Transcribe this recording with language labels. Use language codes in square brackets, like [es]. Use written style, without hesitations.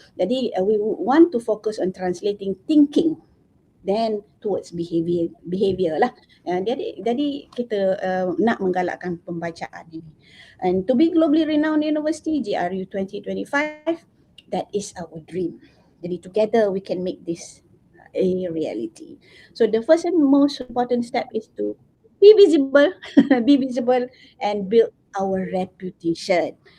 [en] Jadi we want to focus on translating thinking then towards behavior lah. [ms] Jadi kita nak menggalakkan pembacaan ini. [en] And to be globally renowned university, GRU 2025, that is our dream. Jadi together we can make this a reality. So the first and most important step is to be visible, be visible and build our reputation.